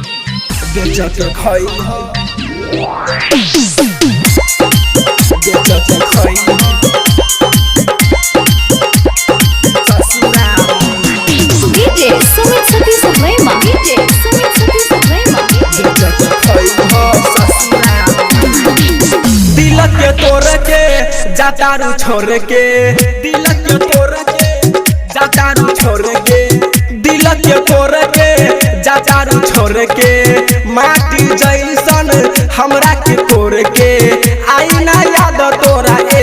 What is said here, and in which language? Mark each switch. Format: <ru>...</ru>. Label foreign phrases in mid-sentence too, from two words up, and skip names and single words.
<en>DJ Sumit Sati Sublema. DJ Sumit Sati Sublema.</en> <bho>दिल के तोड़ के जातारू छोड़ के दिल के तोड़ के जातारू छोड़ के दिल के तोड़ के जातारू छोड़ के माटी जैसन हमरा के तोड़ के आई ना याद तोरा ए</bho>